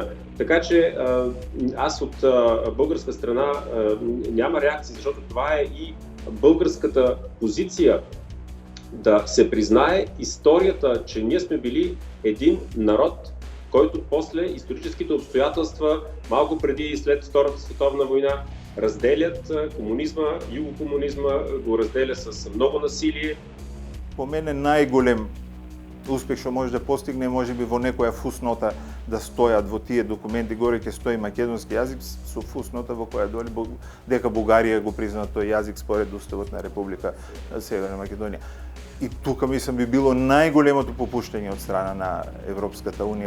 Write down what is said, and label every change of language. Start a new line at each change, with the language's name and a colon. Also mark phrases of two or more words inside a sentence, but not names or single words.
Bulgarian: Така че аз от българска страна няма реакция, защото това е и българската позиция да се признае историята, че ние сме били един народ, който после историческите обстоятелства, малко преди и след Втората световна война, разделят комунизма, югокомунизма, го разделя с много насилие.
Macedonian: По мене најголем успех што може да постигне, може би во некоја фуснота да стојат во тие документи, горе ќе стои македонски јазик со фуснота во која доли дека Бугарија го признава тој јазик според уставот на Република Северна Македонија. И тука мислам би било најголемото попуштање од страна на Европската унија.